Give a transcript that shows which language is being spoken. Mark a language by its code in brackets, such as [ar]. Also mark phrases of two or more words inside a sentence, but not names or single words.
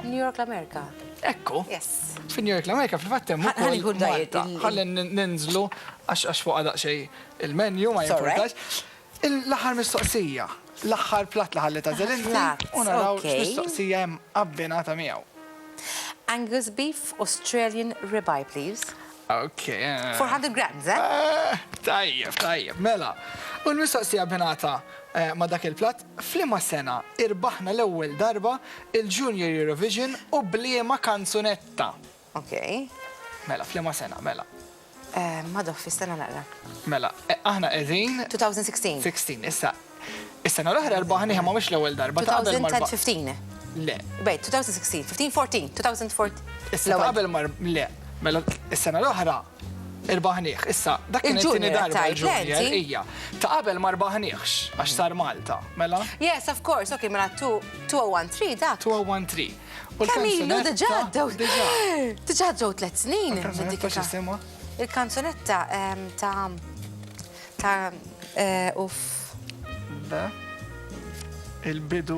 [mt] New York l-Amerika. Ekku. Yes. Fi New York l-Amerika fil-fatt hemm ukoll Malta. Ħalli ninżlu għax fuq daqsxejn il-menju ma jimpurtax. L-aħħar mistoqsija. L-aħħar platt li ħalli tażel inti u naraw x'mistoqsija hemm abbinata miegħu. [en] Angus beef, Australian ribeye, please. Okay. 400 grams, eh? [mt] Tajjeb, mela. U l-mistoqsija binata ma dak il-platt, flima sena irbaħna l-ewwel darba il-Junior Eurovision u bliema kanzunetta. Ok. Mela, flima sena, mela. Ma doffi, sena naqra. Mela, aħna qegħdin 2016. 16, issa. Is-sena l-oħra irbaħniha ma mhux l-ewwel darba. 2015. Le. [en] Wait, 2016, 15, 14, 2014. [mt] Issa qabel le. Mela, is-sena l-oħra irbaħnieħ. Issa, dak kien it-tieni darba l-Junior hija. Ta' qabel ma rbaħnieħx għax sar Malta. Mela? [en] Yes, of course. [mt] Okay, mela 2013 dak. 2013. Kemm ilu diġà diġà ġew 3 snin. Il-kanzunetta ta' uff. Il-bidu.